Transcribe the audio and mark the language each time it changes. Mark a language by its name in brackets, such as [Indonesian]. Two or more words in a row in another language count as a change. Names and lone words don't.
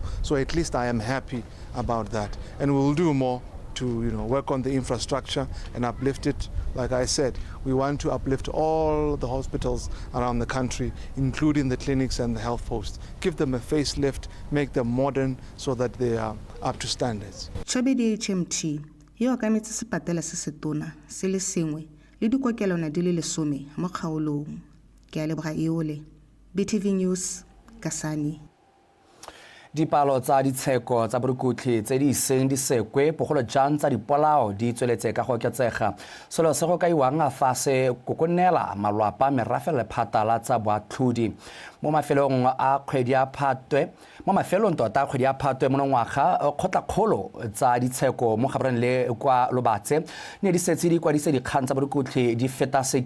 [English] So at least I am happy about that. And we will do more to, you know, work on the infrastructure and uplift it. Like I said, we want to uplift all the hospitals around the country, including the clinics and the health posts. Give them a facelift, make them modern so that they are up to standards. [Tswana] Tshobe di-HMT yo ka metse sepatela se setona se le sengwe le dikokelwana di le 10 mo kgaolong. Ke a leboga Eole, BTV News, Kasane. Dipalo tsa ditsheko tsa borukutli tse di seng di sekwe bogolo jang tsa dipolao di tsweletse ka go oketsega selo se go kaiwang fa se kokonela malwapa merafe le phatala tsa boatlhodi mo mafelong a kgwedi ya Phatwe mo mafelong tota kgwedi ya Phatwe mo ngwaga kgotla-kgolo tsa ditsheko mo gaboreng le kwa Lobatse ne di setse di kwadise dikgang tsa borukutli di feta